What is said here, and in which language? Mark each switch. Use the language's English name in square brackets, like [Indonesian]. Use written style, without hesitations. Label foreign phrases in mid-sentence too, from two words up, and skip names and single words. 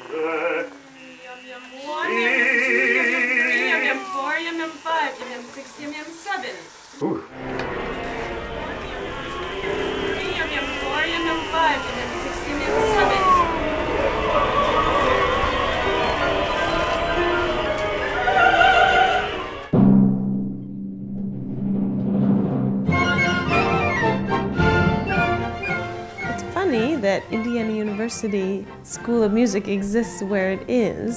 [English] Yum yum 1, yum yum 2, yum yum 3, yum yum 4, yum yum 5, yum yum 6, yum yum 7. Ooh. Yum yum 4, yum yum 5, yum yum 6, yum yum 7. It's funny that Indiana University School of Music exists where it is.